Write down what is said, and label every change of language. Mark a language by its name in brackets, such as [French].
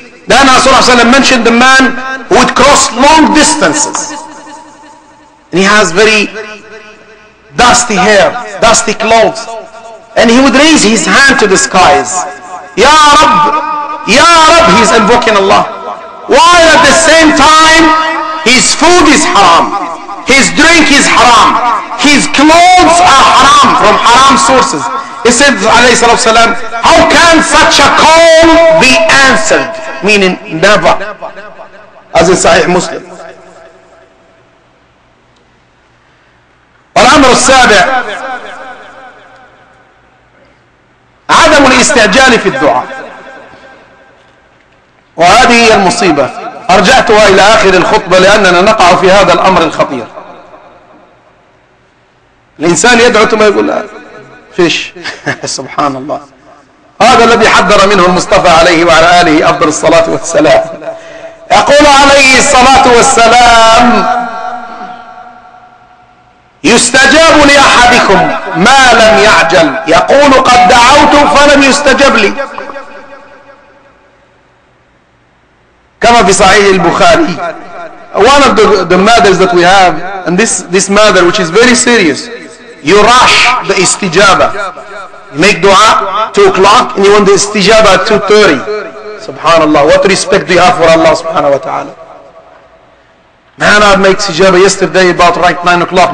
[English] Then Rasulullah mentioned the man who would cross long distances, and he has very dusty hair, dusty clothes, and he would raise his hand to the skies, Ya Rabb, Ya Rabb, he's invoking Allah, while at the same time his food is haram, his drink is haram, his clothes are haram from haram sources. He said alayhi salatu wasalam, how can such a call be answered? Meaning never, as in Sahih Muslim. [Arabic] والأمر السابع عدم الاستعجال في الدعاء، وهذه هي المصيبة. أرجعتها إلى آخر الخطبة لأننا نقع في هذا الأمر الخطير. الإنسان يدعو ثم يقول لا فيش سبحان الله. هذا الذي حذر منه المصطفى عليه وعلى آله أفضل الصلاة والسلام. يقول عليه الصلاة والسلام يستجاب لأحدكم ما لم يعجل، يقول قد دعوت فلم يستجب لي، كما في صحيح البخاري. [English] One of the matters that we have, and this matter which is very serious, you rush the istijaba. You make dua 2 o'clock and you want the istijaba at 2:30. Subhanallah, what respect do you have for Allah subhanahu wa ta'ala? Man, I made istijaba yesterday about right 9 o'clock.